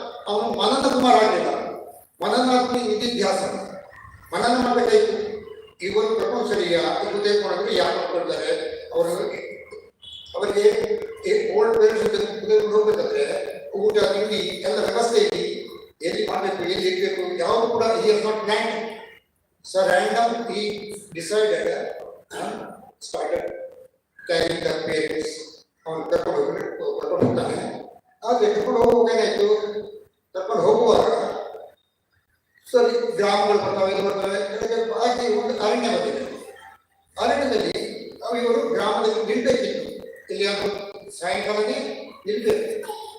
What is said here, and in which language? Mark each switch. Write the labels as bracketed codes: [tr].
[kn] ಅವನು ಮನನ ಕುಮಾರ್ ಆಗಲಿಲ್ಲ, ಮನನಾತ್ಮಿ ನಿಧಿಧ್ಯಾಸ. ಮನನ ಮಾಡಬೇಕಾಯ್ತು. ಇವರು ಕರ್ಕೊಂಡು ಸರಿ ಇದು ತೆಗೆದುಕೊಂಡ್ರೆ ಯಾರು ಮಾಡ್ಕೊಳ್ತಾರೆ ಅವರು. ಅವರಿಗೆ ಓಲ್ಡ್ ಪೇರೆಂಟ್ಸ್ ಹೋಗ್ಬೇಕಂದ್ರೆ ಊಟ ತಿಂಡಿ ಎಲ್ಲ ವ್ಯವಸ್ಥೆ ಇಲ್ಲಿ ಎಲ್ಲಿ ಮಾಡಬೇಕು, ಎಲ್ಲಿ ಇರಬೇಕು, ಯಾವುದು ಕೂಡ [en] he has not planned. So random he decided and started carrying the parents. [kn] ಅವನು ಕರ್ಕೊಂಡು ಹೋಗ್ತಾನೆ. ಆದ್ರೆ ಕರ್ಕೊಂಡು ಹೋಗುವಾಗ ಏನಾಯ್ತು, ಕರ್ಕೊಂಡು ಹೋಗುವಾಗ ಸರಿ ಗ್ರಾಮಗಳು ಬರ್ತಾವೆ, ಇದು ಬರ್ತವೆ. ಆಗಿ ಒಂದು ಅರಣ್ಯ ಬಂದಿದೆ. ಅರಣ್ಯದಲ್ಲಿ ಇವರು ಗ್ರಾಮದಲ್ಲಿ ನಿಲ್ಬೇಕಿತ್ತು, ಇಲ್ಲಿ ಅದು ಸಾಯಂಕಾಲನೇ ನಿಲ್ಬೇಕು.